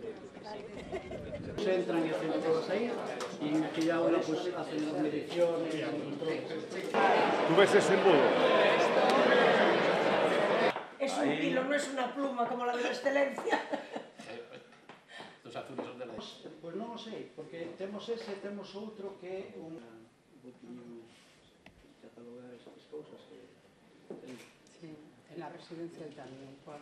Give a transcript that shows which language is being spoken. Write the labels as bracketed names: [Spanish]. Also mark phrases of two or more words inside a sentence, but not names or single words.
[Spanish] Se entran y hacen todas ahí, y aquí ya ahora pues hacen las mediciones, ¿Tú ves ese embudo? Es un hilo, no es una pluma como la de la excelencia. Los azules son de la... [Galician] Pues non o sei, porque temos ese, temos outro que é un... catalogar esas cousas que... [Spanish] Sí, en la residencia también.